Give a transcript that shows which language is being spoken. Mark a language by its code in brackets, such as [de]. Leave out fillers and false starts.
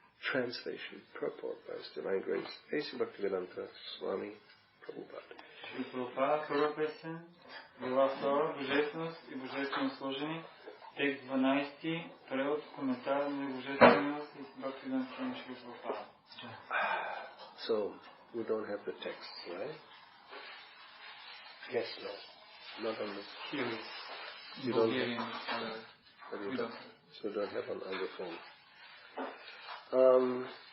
[en] Translation, purport by His Divine Grace, A.C. Bhaktivedanta Swami Prabhupada. [bg] Шри Прабхупада, първа песен, глава 2, Божественост и Божествено служене, текст 12, превод, коментар на Божественост и Бхактивиданта Свами Шри Прабхупада. [en] So, we don't have the text, right? Yes, no. Not on the... You don't have... So you don't have on the phone.